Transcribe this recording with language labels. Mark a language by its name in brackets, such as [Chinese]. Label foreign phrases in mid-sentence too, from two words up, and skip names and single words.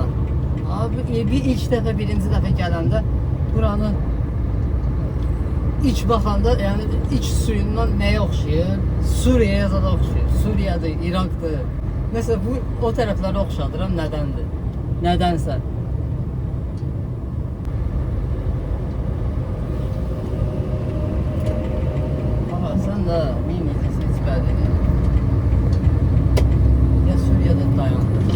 [Azerbaijani] Abi bir ilk dəfə, birinci dəfə gələndə buranın iç baxanda, yani iç suyundan nəyə oxşayır? Suriye'ye zada oxşayır. Suriye'dir, İraqdır. Mesela bu o tərəflərə oxşadıram. Nədəndir? Nədənsə. [Turkish] Ama sen de bilmeyeceksin hiç belli değil. Ya Suriye'de dayandı.